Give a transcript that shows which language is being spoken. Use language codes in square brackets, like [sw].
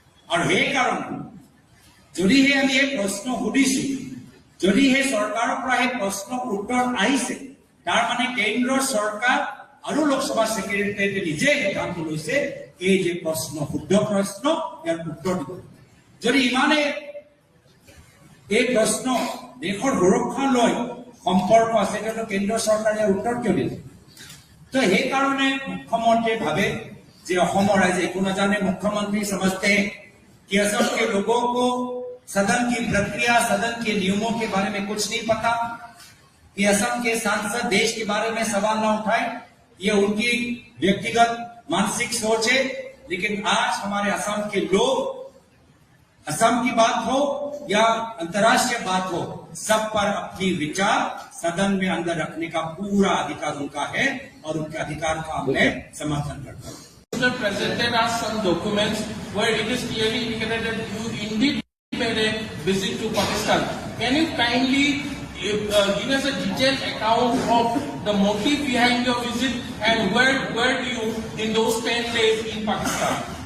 [as] আৰু সেইকাৰণে যদিহে আমি এই প্ৰশ্ন সুধিছো, যদিহে চৰকাৰৰ পৰা এই প্ৰশ্নৰ উত্তৰ আহিছে, তাৰ মানে কেন্দ্ৰৰ চৰকাৰ আৰু লোকসভা সেক্ৰেটাৰীয়ে নিজে সিদ্ধান্ত লৈছে এই যে প্ৰশ্ন শুদ্ধ প্ৰশ্ন, ইয়াৰ উত্তৰ দিব। যদি ইমানে এই প্ৰশ্ন দেশৰ সুৰক্ষা লৈ সম্পৰ্ক আছে, তেতিয়াহ'লে কেন্দ্ৰ চৰকাৰে উত্তৰ কিয় দিলে? তো সেইকাৰণে মুখ্যমন্ত্ৰীয়ে ভাবে যে অসমৰ ৰাইজে একো নাজানে, মুখ্যমন্ত্ৰী সমজতে [hi] कि असम के लोगों को सदन की प्रक्रिया, सदन के नियमों के बारे में कुछ नहीं पता, कि असम के सांसद देश के बारे में सवाल न उठाए, ये उनकी व्यक्तिगत मानसिक सोच है। लेकिन आज हमारे असम के लोग, असम की बात हो या अंतर्राष्ट्रीय बात हो, सब पर अपनी विचार सदन में अंदर रखने का पूरा अधिकार उनका है और उनके अधिकार का मैं समर्थन करता हूँ। [en] Sir presented us some documents where it is clearly indicated that you indeed made a visit to Pakistan. Can you kindly give us a detailed account of the motive behind your visit and where do you in those 10 days in Pakistan?